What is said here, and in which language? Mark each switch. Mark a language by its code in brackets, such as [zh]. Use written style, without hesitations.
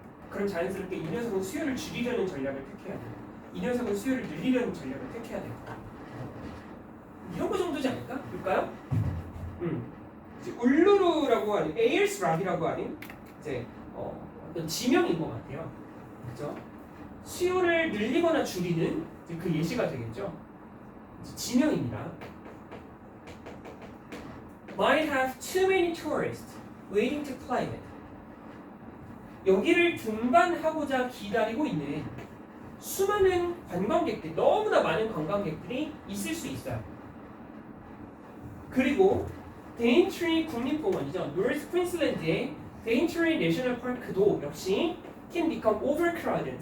[ko] 그럼 자연스럽게 이 녀석은 수요를 줄이려는 전략을 택해야 돼요. 이 녀석은 수요를 늘리려는 전략을 택해야 돼요. 이런 거 정도지 않을까? 볼까요? 이제 울루루라고 하는 에일스 락이라고 하는 이제 어떤 지명인 것 같아요. 그죠? 수요를 늘리거나 줄이는 이제 그 예시가 되겠죠. 지명입니다. [en] Might have too many tourists waiting to climb it. [ko] 여기를 등반하고자 기다리고 있는 수많은 관광객들, 너무나 많은 관광객들이 있을 수 있어요. 그리고 데인트리 국립공원이죠. 노스 퀸슬랜드의 데인트리 내셔널 파크도 역시 [en] can become overcrowded.